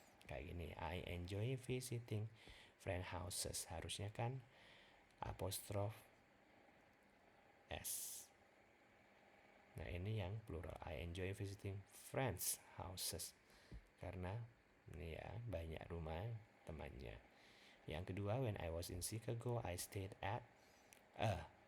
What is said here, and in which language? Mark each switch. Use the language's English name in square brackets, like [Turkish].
[Indonesian] Kayak gini, [English] I enjoy visiting friend houses. [Indonesian] Harusnya kan apostrof s. Nah, ini yang plural. [English] I enjoy visiting friends houses. [Indonesian] Karena ini ya, banyak rumah temannya. Yang kedua, [English] when I was in Chicago, I stayed at a.